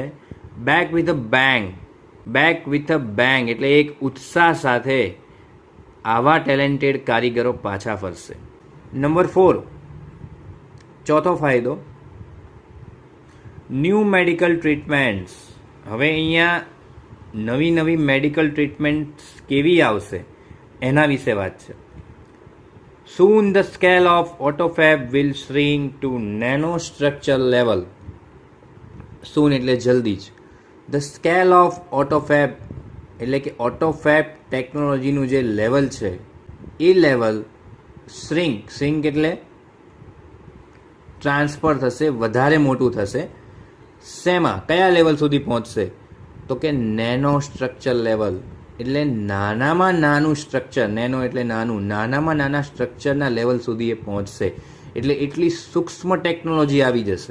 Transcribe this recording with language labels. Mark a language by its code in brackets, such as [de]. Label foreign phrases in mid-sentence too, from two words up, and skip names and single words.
[en] back with a bang, back with a bang [gu] એટલે એક ઉત્સાહ સાથે આવા ટેલેન્ટેડ કારીગરો પાછા ફરશે. નંબર 4, ચોથો ફાયદો, [en] new medical treatments. [gu] હવે અહીંયા નવી [en] medical treatments [gu] કેવી આવશે એના વિશે વાત છે. [en] Soon the scale of autofab will shrink to nanostructure level. [gu] Soon એટલે જલ્દી જ. [en] The scale of autofab [gu] એટલે કે autofab ટેકનોલોજીનું જે લેવલ છે, એ લેવલ શ્રિંક એટલે ટ્રાન્સફર થશે, વધારે મોટું થશે. શેમાં? કયા લેવલ સુધી પહોંચશે? તો કે [en] nano structure level, [gu] એટલે નાનામાં નાનું સ્ટ્રક્ચર, નેનો એટલે નાનું, નાનામાં નાના સ્ટ્રક્ચરના લેવલ સુધી એ પહોંચશે, એટલે એટલી સૂક્ષ્મ ટેકનોલોજી આવી જશે.